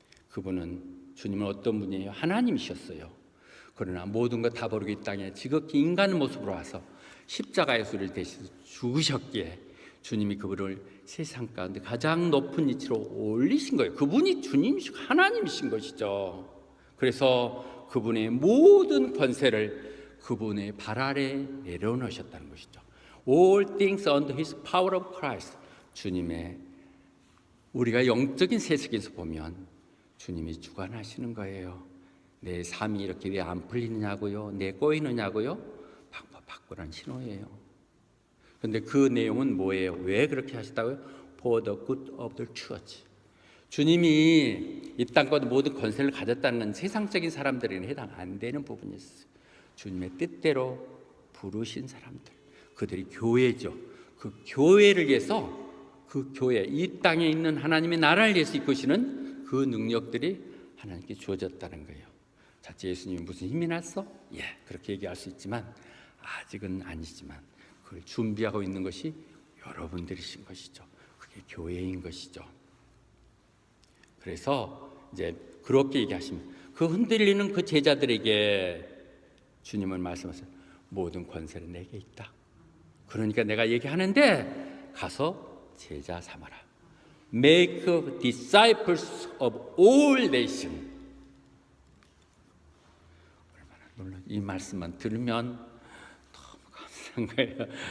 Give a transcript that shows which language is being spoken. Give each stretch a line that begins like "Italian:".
Korean: 그분은 주님은 어떤 분이에요? 하나님이셨어요. 그러나 모든 것 다 버리고 이 땅에 지극히 인간의 모습으로 와서 십자가의 수를 대신 죽으셨기에 주님이 그분을 세상 가운데 가장 높은 위치로 올리신 거예요. 그분이 주님이시고 하나님이신 것이죠. 그래서 그분의 모든 권세를 그분의 발 아래 내려놓으셨다는 것이죠.
English: All things under His power of Christ.
Korean: 주님의 우리가 영적인 세계에서 보면 주님이 주관하시는 거예요. 내 삶이 이렇게 왜 안 풀리느냐고요? 내 꼬이느냐고요? 방법 바꾸라는 신호예요. 그런데 그 내용은 뭐예요? 왜 그렇게 하시다고요?
English: For the good of the church.
Korean: 주님이 이 땅과 모든 권세를 가졌다는 건 세상적인 사람들에게는 해당 안 되는 부분이었어요. 주님의 뜻대로 부르신 사람들, 그들이 교회죠. 그 교회를 위해서, 그 교회, 이 땅에 있는 하나님의 나라를 위해서 이끄시는 그 능력들이 하나님께 주어졌다는 거예요. 자, 예수님이 무슨 힘이 났어? 예, 그렇게 얘기할 수 있지만 아직은 아니지만 그걸 준비하고 있는 것이 여러분들이신 것이죠. 그게 교회인 것이죠. 그래서 이제 그렇게 얘기하시면 그 흔들리는 그 제자들에게 주님은 말씀하세요. 모든 권세는 내게 있다. 그러니까 내가 얘기하는데 가서 제자 삼아라.
English: Make disciples of all nations.
Korean: 얼마나 놀라. 이 말씀만 들으면 너무 감사한 거예요.